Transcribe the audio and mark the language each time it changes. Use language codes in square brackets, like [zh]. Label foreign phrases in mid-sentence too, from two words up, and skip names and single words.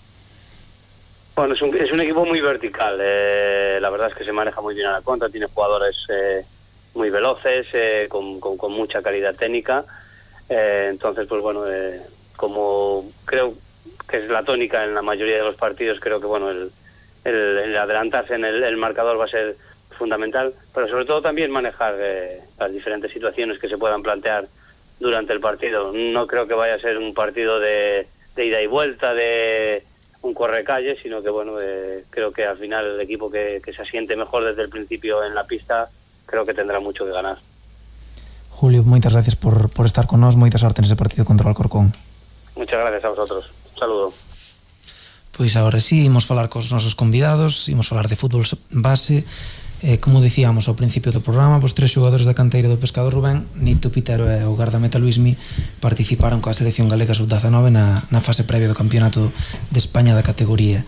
[es] Bueno, es un equipo muy vertical, la verdad es que se maneja muy bien a la contra, tiene jugadores muy veloces, con mucha calidad técnica, entonces pues bueno, como creo que es la tónica en la mayoría de los partidos, creo que bueno, el adelantarse en el marcador va a ser fundamental, pero sobre todo también manejar las diferentes situaciones que se puedan plantear durante el partido. No creo que vaya a ser un partido de ida y vuelta, de un corre-calle, sino que bueno, creo que al final el equipo que se asiente mejor desde el principio en la pista, creo que tendrá mucho que ganar. [gl] Julio, moitas gracias por estar con nós, moita sorte nese partido contra o Alcorcón. [es] Muchas gracias a vosotros, un saludo. [gl] Pois agora sí, imos falar cos nosos convidados, imos falar de fútbol base. Como dicíamos ao principio do programa, os tres xogadores da canteira do Pescado Rubén, Nito Pitero e o gardameta Luismi, participaron coa selección galega sub-19 na fase previa do Campeonato de España da categoría.